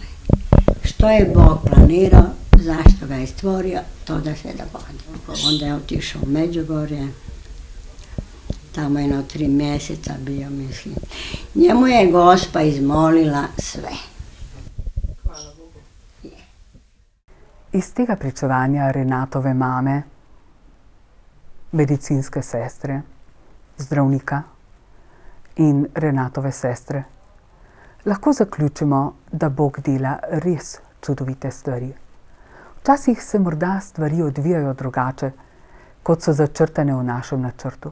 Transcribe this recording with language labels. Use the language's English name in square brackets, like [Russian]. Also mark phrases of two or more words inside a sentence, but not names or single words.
[Croatian] Što je Bog planirao, zašto ga je stvorio, to da se dogodilo. Onda je otišao u Međugorje, tamo je 3 mjeseca bio, mislim. Njemu je Gospa izmolila sve. Hvala Bogu. [Slovenian] Iz tega pričevanja Renatove mame, medicinske sestre, zdravnika in Renatove sestre, lahko zaključimo, da Bog dela res čudovite stvari. Včasih se morda stvari odvijajo drugače, kot so začrtane v našem načrtu.